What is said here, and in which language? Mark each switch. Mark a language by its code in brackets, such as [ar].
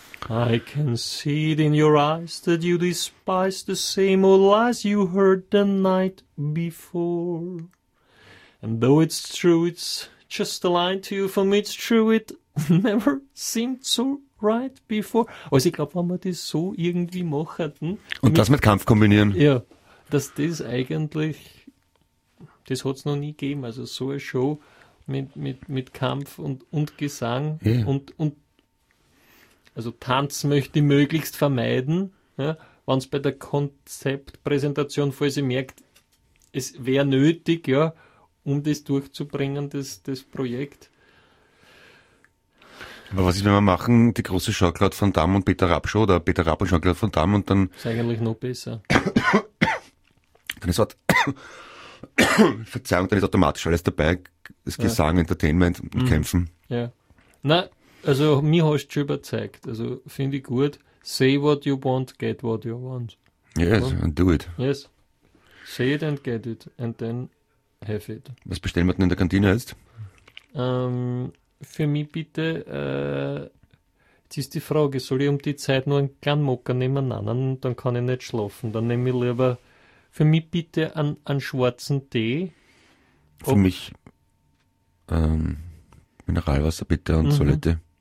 [en] I can see it in your eyes that you despise the same old lies you heard the night before. And though it's true, it's just a line to you. For me, it's true, it never seemed so right before. [de] Also ich glaube, wenn wir das so irgendwie machen... Und das mit Kampf kombinieren. Ja. Yeah. Dass das eigentlich, das hat es noch nie gegeben, also so eine Show mit Kampf und Gesang, yeah. und also Tanz möchte ich möglichst vermeiden, ja, wenn es bei der Konzeptpräsentation, falls ihr merkt, es wäre nötig, ja, um das durchzubringen, das Projekt. Aber was ist, wenn wir machen, die große Schaukraut von Damm und Peter Rapp Show, oder Peter Rapp und Schaukraut von Damm und dann... Ist eigentlich noch besser. Dann ist halt, Verzeihung, dann ist automatisch alles dabei, das Gesang, ja. Entertainment und Kämpfen. Ja. Nein, also mir hast du schon überzeugt, also finde ich gut, [en] say what you want, [de] get what you want. [en] Yes, ja. And do it. Yes, say it and get it and then have it. [de] Was bestellen wir denn in der Kantine jetzt? Für mich bitte, jetzt ist die Frage, soll ich um die Zeit nur einen kleinen Mokka nehmen? Nein, dann kann ich nicht schlafen, dann nehme ich lieber... Für mich bitte einen schwarzen Tee. Für mich Mineralwasser bitte und Solette.